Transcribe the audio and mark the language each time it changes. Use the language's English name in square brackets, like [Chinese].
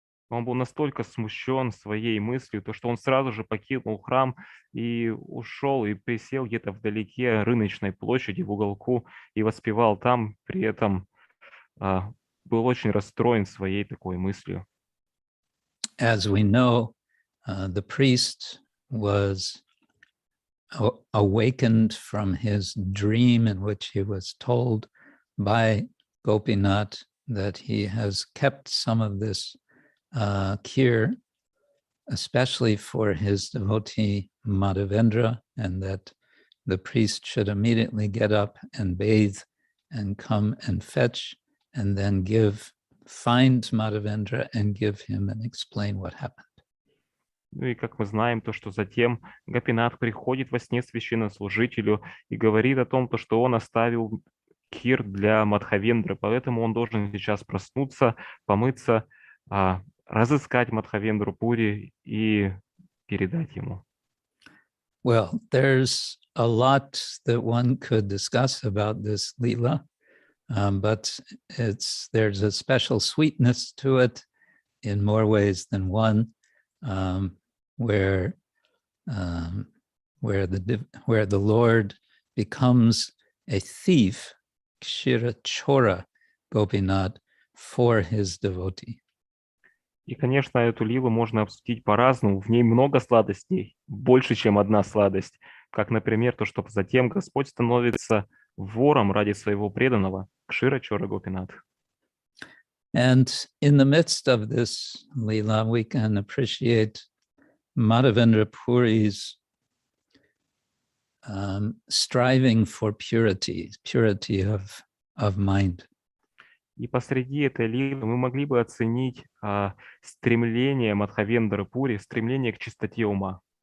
[Russian] он был настолько смущен своей мыслью, то что он сразу же покинул храм и ушел и присел где-то вдалеке рыночной площади в уголку и воспевал там, при этом был очень расстроен своей такой мыслью. [English] As we know, the priest was awakened from his dream in which he was told by Gopinath that he has kept some of this kir, especially for his devotee Madhavendra, and that the priest should immediately get up and bathe and come and fetch and then find Madhavendra and give him and explain what happened. [Russian] Ну и как мы знаем, то, что затем Гопинат приходит во сне священнослужителю и говорит о том, то, что он оставил кир для Мадхавендры, поэтому он должен сейчас проснуться, помыться, разыскать Мадхавендру Пури и передать ему. [English] Well, there's a lot that one could discuss about this Leela, but there's a special sweetness to it in more ways than one, where the Lord becomes a thief, Kshira Chora Gopinath, for his devotee. [Russian] И, конечно, эту лилу можно обсудить по-разному. В ней много сладостей, больше, чем одна сладость. Как, например, то, что затем Господь становится вором ради своего преданного, Кшира Чора Гопинат. [English] And in the midst of this Leela, we can appreciate Madhavendra Puri's striving for purity of mind. [Russian] И посреди этой лилы мы могли бы оценить стремление Мадхавендры Пури, стремление к чистоте ума.